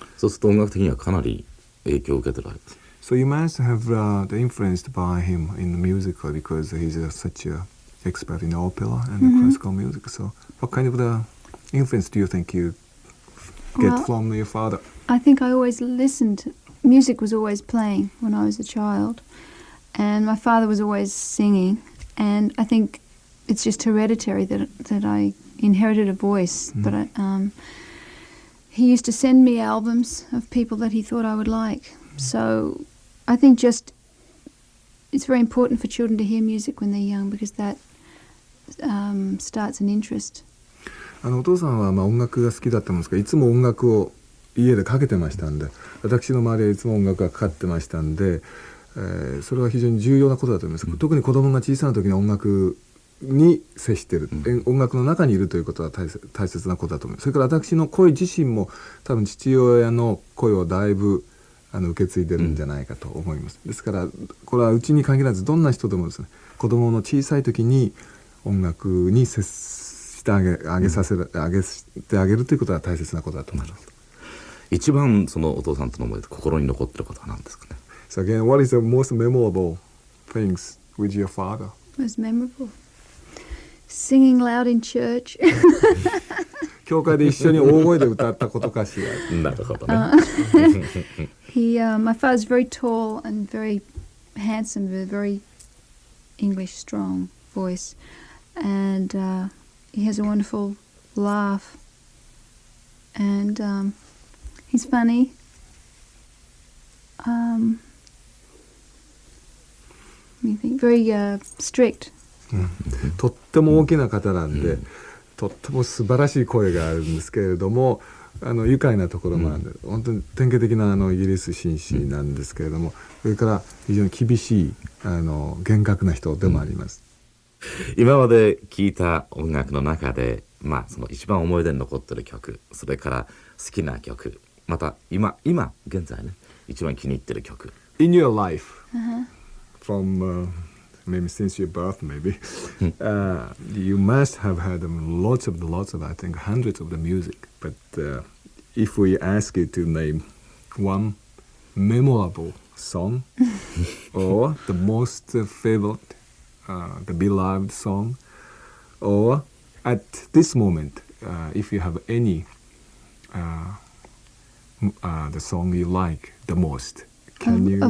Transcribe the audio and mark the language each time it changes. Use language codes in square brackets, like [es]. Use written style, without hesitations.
[ja] そうすると音楽的にはかなり影響を受けてるわけです。 [en] So you must have influenced by him in the musical because he's such an expert in opera and classical music. So what kind of the influence do you think you get from your father? I think I always listened. Music was always playing when I was a child, and my father was always singing. And I think it's just hereditary that I inherited a voice. But he used to send me albums of people that he thought I would like. So I think just it's very important for children to hear music when they're young because that starts an interest. [ja] お父さんは音楽が好きだったんですが、いつも音楽を家でかけてましたんで、私の周りはいつも音楽がかかってましたんで、それは非常に重要なことだと思います。特に子供が小さな時に音楽に接している、音楽の中にいるということは大切なことだと思います。それから私の声自身も多分父親の声をだいぶ受け継いでるんじゃないかと思います。ですからこれはうちに限らずどんな人でもですね、子供の小さい時に音楽に接してあげてあげるということは大切なことだと思います。一番お父さんとの思い出で心に残ってることは何ですかね。 [en] So again, what is the most memorable things with your father? Most memorable? Singing loud in church. [ja] 教会で一緒に大声で歌ったことかしら。なるほどね。 [en] My father's very tall and very handsome, with a very English strong voice, and he has a wonderful laugh, and he's funny. Let me think. Very strict. [ja] とっても大きな方なんで、とっても素晴らしい声があるんですけれども、愉快なところもある、本当に典型的なイギリス紳士なんですけれども、それから非常に厳しい厳格な人でもあります。今まで聴いた音楽の中で、その一番思い出に残ってる曲、それから好きな曲、また今現在ね、一番気に入ってる曲。 [en] In your life, from maybe since your birth, maybe you must have had lots of I think hundreds of the music. But if we ask you to name one memorable song or the most favorite, the beloved song, or at this moment, if you have any the song you like the most, can you?